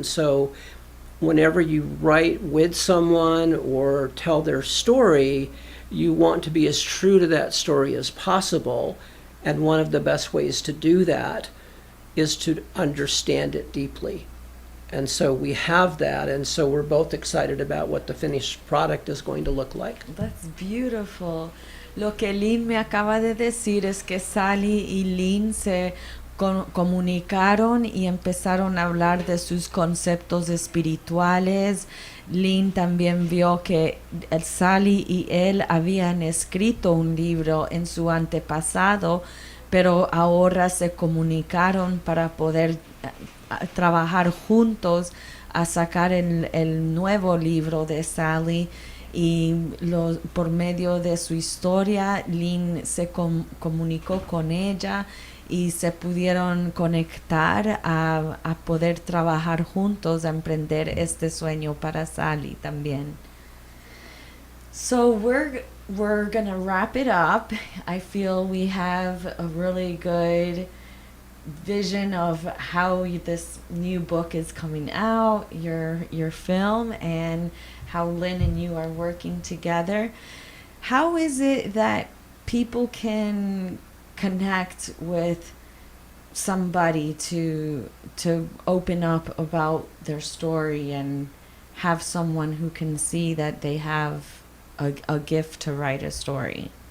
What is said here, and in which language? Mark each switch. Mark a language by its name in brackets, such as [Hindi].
[English] And so whenever you write with someone or tell their story, you want to be as true to that story as possible. And one of the best ways to do that is to understand it deeply. And so we have that, and so we're both excited about what the finished product is going to look like. That's beautiful. [Spanish] Lo que Lynn me acaba de decir es que Sally y Lynn se comunicaron y empezaron a hablar de sus conceptos espirituales, Lynn también vio que Sally y él habían escrito un libro en su antepasado, pero ahora se comunicaron para poder trabajar juntos a sacar el nuevo libro de Sally. Y por medio de su historia, Lynn se comunicó con ella y se pudieron conectar a poder trabajar juntos, a emprender este sueño para Sally también. [English] So we're gonna wrap it up. I feel we have a really good vision of how this new book is coming out, your film, and how Lynn and you are working together. How is it that people can connect with somebody to open up about their story and have someone who can see that they have a gift to write a story?